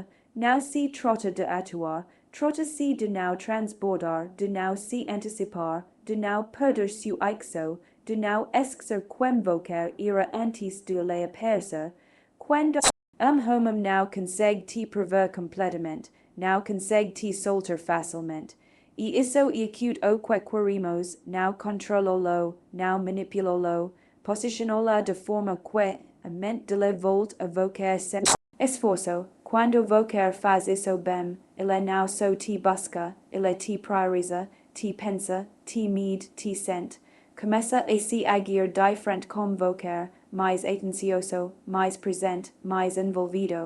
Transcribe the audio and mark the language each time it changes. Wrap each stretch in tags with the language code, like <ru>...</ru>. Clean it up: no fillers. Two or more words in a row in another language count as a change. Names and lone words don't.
<pt>Não se trata de atuar, trata-se de não transbordar, de não se antecipar, de não perder seu eixo, de não esquecer quem vocer era antes de ele aparecer. Quando homem não consegue te prever completamente, não consegue te soltar facilmente. E isso é acute o que queremos, não controlá-lo, não manipulá-lo, posicioná-lo de forma que a mente dele volte a vocer sem esforço. Quando vocer faz isso bem, ele não só te busca, ele te prioriza, te pensa, te mede, te sente. Começa a se agir diferente com vocer, mais atencioso, mais presente, mais envolvido.</pt>